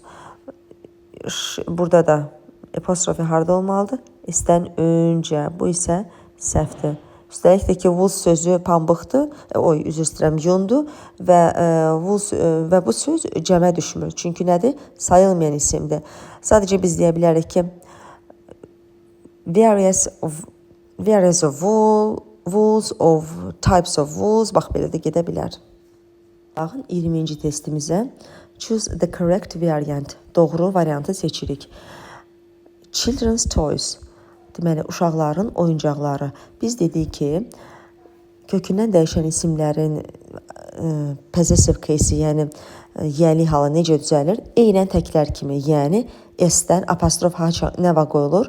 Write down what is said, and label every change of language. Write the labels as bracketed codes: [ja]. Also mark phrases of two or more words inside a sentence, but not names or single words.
[az] Burada da apostrofe harda olmalıdır? S-dən öncə. Bu isə səhvdir. Üstəlik də ki, wool sözü pambıqdır. Üzr istəyirəm, yundur və bu söz cəmə düşmür. Çünki nədir? Sayılmayan isimdir. Sadəcə biz deyə bilərik ki, [en] various of wools, of types of wools. [az] Bax, belə də gedə bilər. Baxın, 20-ci testimizə [en] choose the correct variant. [az] Doğru variantı seçirik. [en] Children's toys. [az] Deməli, uşaqların oyuncaqları. Biz dedik ki, kökündən dəyişən isimlərin [en] possessive case, [az] yəni yəli halı necə düzəlir? Eynən təklər kimi, yəni S-dən apostrof nə vaxt qoyulur?